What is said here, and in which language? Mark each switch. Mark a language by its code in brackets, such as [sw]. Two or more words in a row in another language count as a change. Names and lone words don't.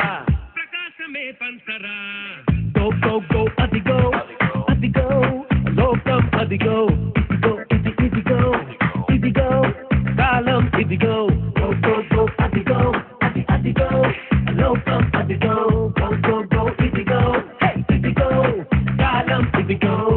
[en] go go go [te] అదిగో లోకం అదిగో ఇదిగో కాలం ఇదిగో [en] go go go [te] అదిగో లోకం అదిగో [en] go go go [te] ఇదిగో హే ఇదిగో కాలం ఇదిగో